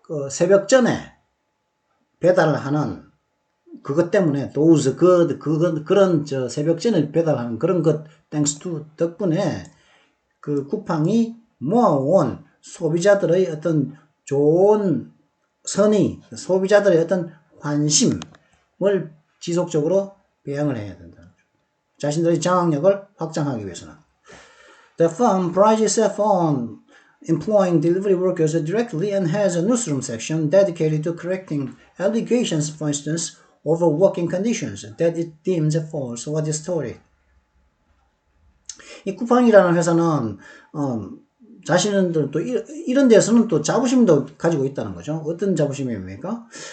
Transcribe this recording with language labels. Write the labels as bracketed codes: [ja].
[ko] 새벽 전에 배달을 하는 그것 때문에 그런 새벽 전에 배달하는 그런 것 [en] thanks to [ko] 덕분에 그 쿠팡이 모아온 소비자들의 어떤 좋은 선의, 소비자들의 어떤 관심을 지속적으로 배양을 해야 된다. 자신들의 장악력을 확장하기 위해서는. [en] The firm prides itself on employing delivery workers directly and has a newsroom section dedicated to correcting allegations, for instance, over working conditions that it deems false or distorted. [ko] 이 쿠팡이라는 회사는 자신은 또 이런 데서는 또 자부심도 가지고 있다는 거죠. 어떤 자부심입니까?